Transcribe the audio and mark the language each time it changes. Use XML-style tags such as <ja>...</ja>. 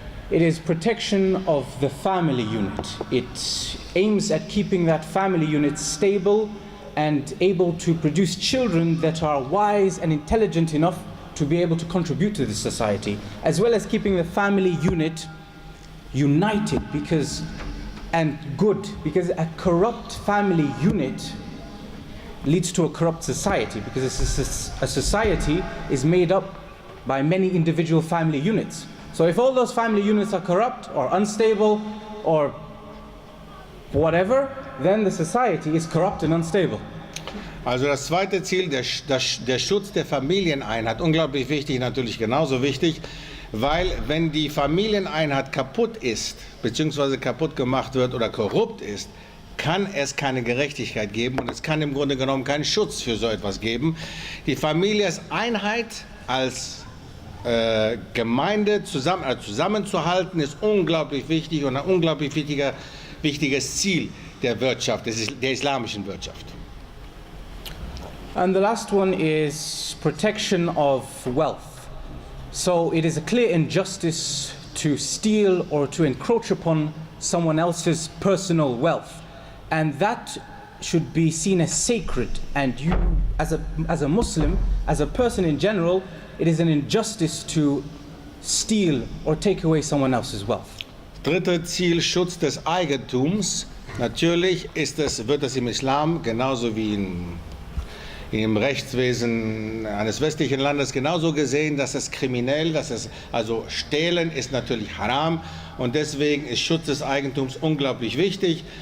<en>It is protection of the family unit. It aims at keeping that family unit stable and able to produce children that are wise and intelligent enough to be able to contribute to the society, as well as keeping the family unit united and good, because a corrupt family unit leads to a corrupt society, because a society is made up by many individual family units. So if all those family units are corrupt or unstable or whatever, then the society is corrupt and unstable.</en> <de>Also das zweite Ziel, der Schutz der Familieneinheit, unglaublich wichtig, natürlich genauso wichtig, weil wenn die Familieneinheit kaputt ist, beziehungsweise kaputt gemacht wird oder korrupt ist, kann es keine Gerechtigkeit geben und es kann im Grunde genommen keinen Schutz für so etwas geben. Die Familie als Einheit, als Gemeinde zusammenzuhalten, ist unglaublich wichtig und ein unglaublich wichtiges Ziel der Wirtschaft, der islamischen Wirtschaft.</de> <en>And the last one is protection of wealth. So it is a clear injustice to steal or to encroach upon someone else's personal wealth. And that should be seen as sacred. And you, as a Muslim, as a person in general, it is an injustice to steal or take away someone else's wealth.</en> <de>Dritte Ziel, Schutz des Eigentums. Natürlich wird es im Islam genauso wie im Rechtswesen eines westlichen Landes genauso gesehen, dass es kriminell, also Stehlen ist natürlich haram und deswegen ist Schutz des Eigentums unglaublich wichtig.</de>